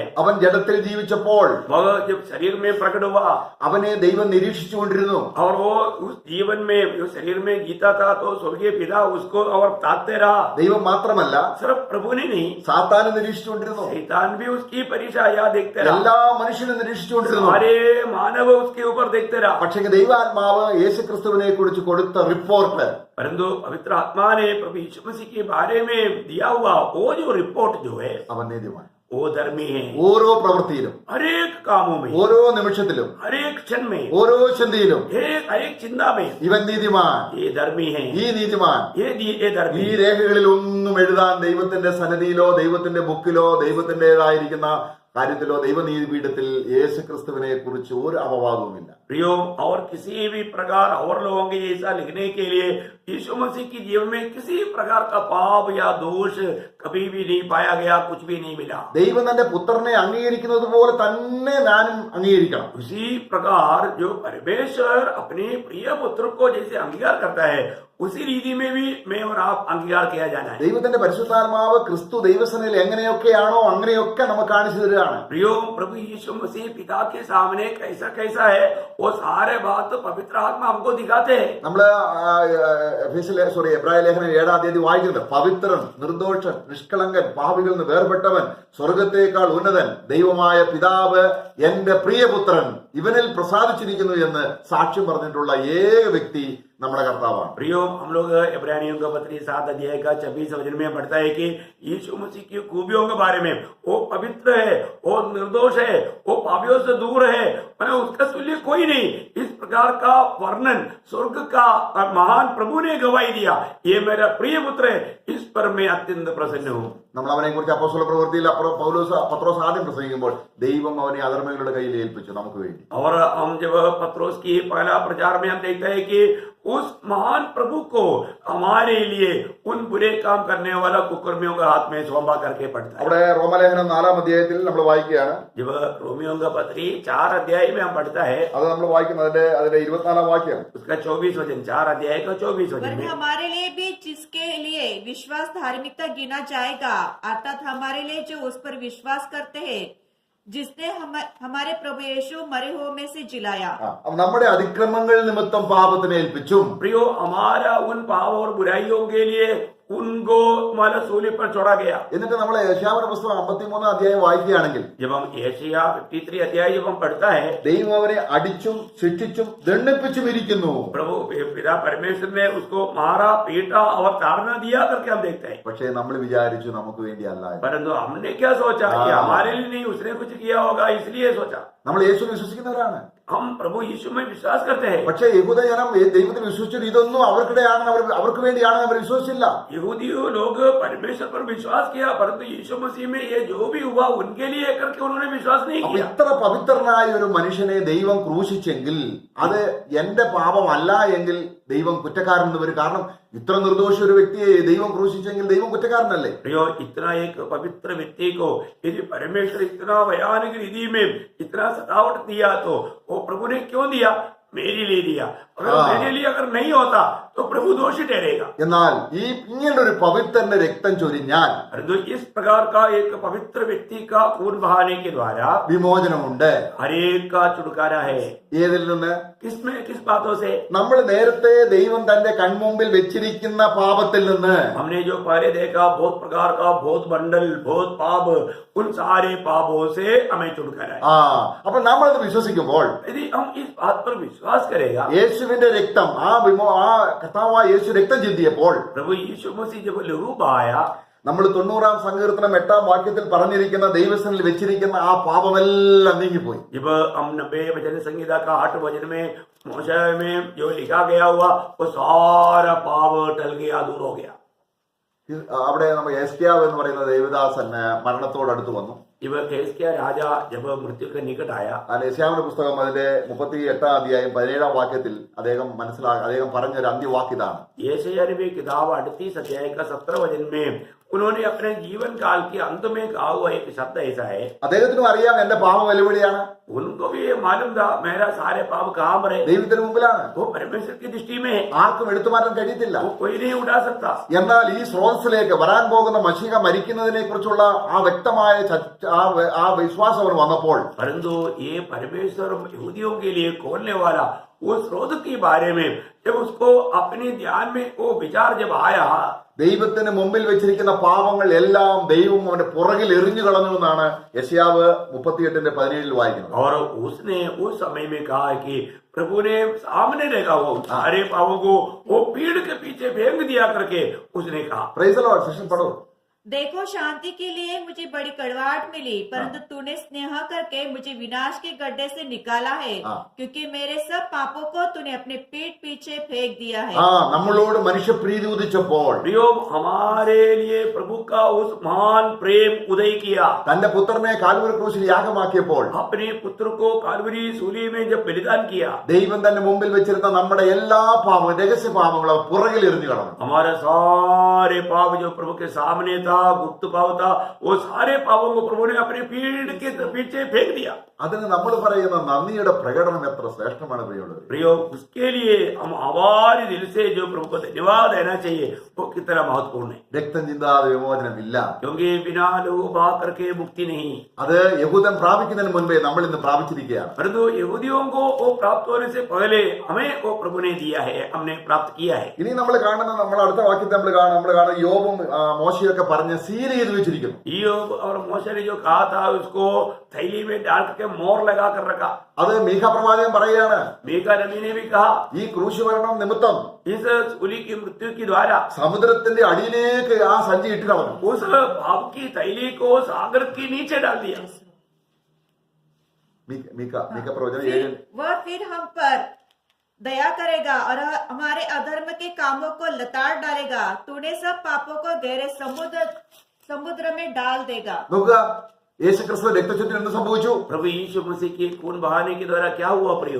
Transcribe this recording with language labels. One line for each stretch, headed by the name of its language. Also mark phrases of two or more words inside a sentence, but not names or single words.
Malayalam: അവൻ ജഡത്തിൽ ജീവിച്ചപ്പോൾ
Hindi: वह जब शरीर में प्रकट हुआ
Malayalam: അവനെ ദൈവം നിരീക്ഷിച്ചുകൊണ്ടിരുന്നു.
Hindi: और वो उस जीवन में जो शरीर में जीता था तो स्वर्गीय पिता उसको और ताकते रहा।
Malayalam: ദൈവം മാത്രമല്ല
Hindi: सिर्फ प्रभु ने नहीं,
Malayalam: സാത്താനും നിരീക്ഷിച്ചുകൊണ്ടിരുന്നു.
Hindi: शैतान भी उसकी परीक्षा या देखते रहा,
Malayalam: എല്ലാ മനുഷ്യനും നിരീക്ഷിച്ചുകൊണ്ടിരുന്നു.
Hindi: सारे मानव उसके ऊपर देखते रहा।
Malayalam: പക്ഷേ ദൈവാത്മാവ് യേശുക്രിസ്തുവിനെ കുറിച്ച് കൊടുത്ത റിപ്പോർട്ട്
Hindi: परंतु पवित्र आत्मा ने प्रभु यीशु मसीह के बारे में दिया हुआ वो जो रिपोर्ट जो है
Malayalam: അവൻ നീതിമാൻ.
Hindi: वो धर्मी है।
Malayalam: ഓരോ പ്രവൃത്തിയിലും
Hindi: हर एक कामों में,
Malayalam: ഓരോ നിമിഷത്തിലും
Hindi: हर एक क्षण में,
Malayalam: ഓരോ ചിന്തയിലും
Hindi: हर एक चिंता में
Malayalam: ഇവൻ നീതിമാൻ,
Hindi: ये धर्मी है,
Malayalam: ഈ നീതിമാൻ.
Hindi: ये धर्मी।
Malayalam: ഈ രേഖകളിൽ ഒന്നും എഴുതാൻ ദൈവത്തിന്റെ സന്നിധിയിലോ ദൈവത്തിന്റെ ബുക്കിലോ ദൈവത്തിന്റേതായിരിക്കുന്ന കാര്യത്തിലോ ദൈവനീതിപീഠത്തിൽ യേശുക്രിസ്തുവിനെ കുറിച്ച് ഒരു അപവാദവുമില്ല.
Hindi: प्रियो और किसी भी प्रकार और लोगों के ऐसा लिखने के लिए यीशु मसीह की जीवन में किसी प्रकार का पाप या दोष कभी भी नहीं पाया गया, कुछ भी नहीं मिला।
Malayalam: ദൈവം തന്റെ പുത്രനെ അംഗീകരിക്കുന്നത് പോലെ തന്നെ ഞാനും അംഗീകരിക്കണം.
Hindi: उसी प्रकार जो परमेश्वर अपने प्रिय पुत्र को जैसे अंगीकार करता है उसी रीति में भी मैं और आप अंगीकार किया जाना है।
Malayalam: ദൈവത്തിന്റെ പരിശുദ്ധാത്മാവ് ക്രിസ്തു ദൈവസനയിൽ എങ്ങനെയൊക്കെയാണോ അങ്ങനെയൊക്കെ നമുക്ക് കാണിച്ചു തരികയാണ്.
Hindi: प्रियो प्रभु यीशु मसीह पिता के सामने कैसा कैसा है वो सारे बात पवित्र आत्मा हमको दिखाते हैं।
Malayalam: നമ്മള് എബ്രായ ലേഖനം 7-ാം അധ്യായം വായിക്കുന്നത് പവിത്രൻ നിർദോഷൻ നിഷ്കളങ്കൻ പാപികളിൽ നിന്ന് വേർപെട്ടവൻ സ്വർഗത്തേക്കാൾ ഉന്നതൻ ദൈവമായ പിതാവ് എന്റെ പ്രിയപുത്രൻ ഇവനിൽ പ്രസാദിച്ചിരിക്കുന്നു എന്ന് സാക്ഷ്യം പറഞ്ഞിട്ടുള്ള ഏക വ്യക്തി നമ്മുടെ കർത്താവാണ്.
Hindi: प्रियो हम लोग इब्रानियों का पत्री 7 अध्याय का 26 वचन में पढ़ता है कि यीशु मसीह की खूबियों के बारे में वो पवित्र है, वो निर्दोष है, वो पापियों से दूर है, उसका तुल्य कोई नहीं। इस प्रकार का वर्णन स्वर्ग का महान प्रभु ने गवाही दिया, ये मेरा प्रिय पुत्र है, इस पर मैं अत्यंत प्रसन्न हूँ।
Malayalam: നമ്മൾ അവനെ കുറിച്ച് അപ്പോസ്തല പ്രവൃത്തിയിൽ പത്രോസ് ആദ്യം പ്രസംഗിക്കുമ്പോൾ ദൈവം അവനെ അധർമ്മികളുടെ കയ്യിൽ ഏൽപ്പിച്ചു നമുക്ക് വേണ്ടി.
Hindi: और हम जब पत्रोस की पहला प्रचार में हम देखते हैं कि उस महान प्रभु को हमारे लिए उन बुरे काम करने वाला कुकर्मियों के हाथ में सौंपा करके पड़ता है।
Malayalam: അവിടെ റോമലേഖനം 4-ാം അധ്യായത്തിൽ നമ്മൾ വായിക്കുകയാണ്.
Hindi: जब रोमियों का पत्री 4 अध्याय में हम पढ़ता है,
Malayalam: അത് നമ്മൾ വായിക്കുന്നത് അതിന്റെ 24-ാം വാക്യം.
Hindi: उसका 24 वचन, 4 अध्याय का 24 वचन वरन में हमारे लिए भी जिसके लिए विश्वास धार्मिकता गिना जाएगा, अर्थात हमारे लिए जो उस पर विश्वास करते हैं, जिसने हमारे प्रभु यीशु मरे हुए में से जिलाया।
Malayalam: നമ്മുടെ അതിക്രമങ്ങൾ നിമിത്തം പാപത്തിനെ ഏൽപ്പിച്ചും
Hindi: प्रियो हमारा उन पाप और बुराइयों के लिए उनको मानो सूली पर छोड़ा गया।
Malayalam: എന്നിട്ട് നമ്മൾ യെശയ്യാവിന്റെ പുസ്തകം 53 അധ്യായം വായിക്കുകയാണെങ്കിൽ
Hindi: जब हम यशायाह 53 अध्याय जब हम पढ़ता है,
Malayalam: ദൈവം അവരെ അടിച്ചും ശിക്ഷിച്ചും ദണ്ഡിപ്പിച്ചും ഇരിക്കുന്നു.
Hindi: प्रभु पिता परमेश्वर ने उसको मारा, पीटा और ताड़ना दिया करके हम देखते हैं।
Malayalam: പക്ഷേ നമ്മൾ വിചാരിച്ചു നമുക്ക് വേണ്ടി അല്ല എന്ന്.
Hindi: परंतु हमने क्या सोचा कि हमारे लिए नहीं, उसने कुछ किया होगा इसलिए सोचा।
Malayalam: നമ്മൾ യേശു വിശ്വസിക്കുന്നവരാണ്.
Hindi: हम प्रभु यीशु में विश्वास करते हैं।
Malayalam: പക്ഷേ യഹൂദ ജനം ദൈവത്തിൽ വിശ്വസിച്ചിട്ട് ഇതൊന്നും അവർക്കിടെയാണെന്ന് അവർക്ക് വേണ്ടിയാണെന്ന് അവർ വിശ്വസിച്ചില്ല.
Hindi: यहूदियों लोग परमेश्वर पर विश्वास किया, परंतु यीशु मसीह में ये जो भी हुआ उनके लिए करके उन्होंने विश्वास नहीं
Malayalam: അപ്പൊ
Hindi: किया।
Malayalam: ഇത്ര പവിത്രനായ ഒരു മനുഷ്യനെ ദൈവം ക്രൂശിച്ചെങ്കിൽ അത് എന്റെ പാപമല്ല എങ്കിൽ ദൈവം കുറ്റക്കാരനെന്ന് വരും. കാരണം ഇത്ര നിർദോഷ ഒരു വ്യക്തിയെ ദൈവം ക്രൂശിച്ചെങ്കിൽ ദൈവം കുറ്റക്കാരനല്ലേ?
Hindi: प्रियो, इतना एक पवित्र व्यक्ति को यदि परमेश्वर इतना भयानक रीति में इतना सतावट दिया तो वो प्रभु ने क्यों दिया? मेरे लिए दिया। अगर मेरे लिए अगर नहीं होता तो प्रभु दोषी ठहरेगा।
Malayalam: എന്നാൽ ഈ ഇങ്ങനൊരു പവിത്രന്റെ രക്തം ചൊരിഞ്ഞാൽ
Hindi: परंतु इस प्रकार का एक पवित्र व्यक्ति का खून बहाने के द्वारा
Malayalam: വിമോചനമുണ്ട്.
Hindi: हर एक का छुटकारा है।
Malayalam: ഏതിൽ നിന്ന്?
Hindi: किसमें, किस बातों से?
Malayalam: നമ്മൾ നേരത്തെ ദൈവം തന്റെ കൺമുമ്പിൽ വെച്ചിരിക്കുന്ന പാപത്തിൽ നിന്ന്,
Hindi: हमने जो पहले देखा बहुत प्रकार का बहुत बंडल बहुत पाप, उन सारे पापों से हमें छुटकारा है।
Malayalam: അപ്പൊ നമ്മളത് വിശ്വസിക്കുമ്പോൾ
Hindi: यदि हम इस बात पर विश्वास करेगा,
Malayalam: യേശുവിന്റെ രക്തം ആ കർത്താവായ യേശു രക്തം ചിന്തിയപ്പോൾ
Hindi: प्रभु यीशु मसीह जब लहू बहाया,
Malayalam: നമ്മൾ 90 സങ്കീർത്തനം 8 വാക്യത്തിൽ പറഞ്ഞിരിക്കുന്ന ദൈവസനിൽ വെച്ചിരിക്കുന്ന ആ പാപമെല്ലാം നീങ്ങിപ്പോയി.
Hindi: जब हम 90 भजन संहिता का 8 वचन में मूसा में जो लिखा गया हुआ वो सारा पाप टल गया, दूर हो गया।
Malayalam: അവിടെ നമ്മൾ യെസ്ക്യാവ് എന്ന് പറയുന്ന ദേവദാസൻ മരണത്തോടടുത്ത് വന്നു.
Hindi: जब हिजकिय्याह राजा जब मृत्यु के निकट आया,
Malayalam: യെശയ്യാവിന്റെ പുസ്തകം അതിന്റെ 38 അധ്യായം 17 വാക്യത്തിൽ അദ്ദേഹം പറഞ്ഞൊരു അന്ത്യവാക്ക് ഇതാണ്.
Hindi: यशायाह नबी किताब 38 अध्याय का 17 वचन में उन्होंने अपने जीवन काल के अंत में कहा हुआ एक शब्द ऐसा है।
Malayalam: അദ്ദേഹത്തിനും അറിയാം എന്റെ പാപം വെല്ലുവിളിയാണ്,
Hindi: उनको भी ये मालूम था मेरा सारे पाप कहाँ पर है,
Malayalam: ദൈവത്തിന് മുമ്പിലാണ്,
Hindi: वो परमेश्वर की दृष्टि में है,
Malayalam: ആർക്കും എടുത്തു മാറ്റാൻ കഴിയത്തില്ല.
Hindi: वो कोई नहीं उठा सकता।
Malayalam: എന്നാൽ ഈ സ്രോതസ്സിലേക്ക് വരാൻ പോകുന്ന മശീഹ മരിക്കുന്നതിനെ കുറിച്ചുള്ള ആ വ്യക്തമായ ആ വിശ്വാസം അവർ വന്നപ്പോൾ,
Hindi: परंतु ये परमेश्वर यहूदियों के लिए खोलने वाला वो स्रोत के बारे में जब उसको अपने ध्यान में वो विचार जब आया,
Malayalam: ദൈവത്തിന് മുമ്പിൽ വെച്ചിരിക്കുന്ന പാപങ്ങൾ എല്ലാം ദൈവം അവന്റെ പുറകിൽ എറിഞ്ഞു കളഞ്ഞു എന്നാണ് യെശയ്യാവ് 38:17 വായിക്കുന്നത്.
Hindi: और उसने उस समय में कहा कि प्रभु ने सामने रखा वो सारे पापों को वो पीड़ के पीछे फेंक दिया करके उसने कहा।
English: Praise the Lord. Session പഠോ.
Hindi: देखो, शांति के लिए मुझे बड़ी कड़वाहट मिली, परंतु तूने स्नेह करके मुझे विनाश के गड्ढे से निकाला है, क्योंकि मेरे सब पापों को तूने अपने पीठ पीछे फेंक दिया है।
Malayalam: നമ്മളോട് മനുഷ്യപ്രീതി ഉദിച്ചപ്പോൾ,
Hindi: प्रियो, हमारे लिए प्रभु का उस महान प्रेम उदय किया,
Malayalam: തന്റെ പുത്രനെ കാൽവരി ക്രൂശിൽ യാഗമാക്കിയപ്പോൾ,
Hindi: अपने पुत्र को कालवरी सूली में जब बलिदान किया,
Malayalam: ദൈവം തന്റെ മുമ്പിൽ വെച്ചിരുന്ന നമ്മുടെ എല്ലാ പാപവും രഹസ്യ പാപങ്ങളും അവർ പുറകിൽ എറിഞ്ഞു കളഞ്ഞു.
Hindi: हमारे सारे पाप जो प्रभु के सामने था, गुप्त पाप था, वो सारे पापों को प्रभु ने अपने पीठ के पीछे फेंक दिया।
Malayalam: അതിന് നമ്മൾ പറയുന്ന നന്ദിയുടെ പ്രകടനം എത്ര ശ്രേഷ്ഠമാണ് പ്രിയമുള്ളവരെ.
Hindi: प्रियो, उसके लिए हम आभारी दिल से जो प्रभु को धन्यवाद देना चाहिए वो कितना महत्वपूर्ण है,
Malayalam: രക്തം ചിന്താതെ വിമോചനമില്ല.
Hindi: क्योंकि बिना लहू बहा करके मुक्ति नहीं।
Malayalam: അത് യഹൂദൻ പ്രാപിക്കുന്നതിന് മുൻപേ നമ്മൾ ഇന്ന് പ്രാപിച്ചിരിക്കുകയാണ്.
Hindi: परंतु यहूदियों को वो प्राप्त होने से पहले हमें वो प्रभु ने दिया है, हमने प्राप्त किया है।
Malayalam: ഇനി നമ്മൾ കാണുന്ന നമ്മൾ അടുത്ത വാക്യത്തെ നമ്മൾ കാണുന്ന യോബും മോശയൊക്കെ പറഞ്ഞ് സീൽ ചെയ്ത് വെച്ചിരിക്കുന്നു.
Hindi: ईयोब और मूसा ने जो कहा था उसको थैली में डाल करके मोहर लगा कर रखा।
Malayalam: അത് മീഖാ പ്രവാചകൻ പറയുകയാണ്,
Hindi: मीका नबी ने भी कहा
Malayalam: ഈ ക്രൂശ് മരണം നിമിത്തം
Hindi: इस सूली की मृत्यु के द्वारा
Malayalam: സമുദ്രത്തിന്റെ അടിയിലേക്ക് ആ സഞ്ചി ഇട്ട് കളഞ്ഞു.
Hindi: उस पाप की थैली को सागर के नीचे डाल दिया।
Malayalam: മീഖാ പ്രവചനം 7
Hindi: वह फिर हम पर दया करेगा और हमारे अधर्म के कामों को लताड़ डालेगा। तूने सब पापों को गहरे समुद्र में डाल देगा।
Malayalam: നോക്കുക, യേശുക്രിസ്തു രക്തചുറ്റിന് എന്ത് സംഭവിച്ചു?
Hindi: प्रभु यीशु मसीह के खून बहाने के द्वारा क्या हुआ प्रियो?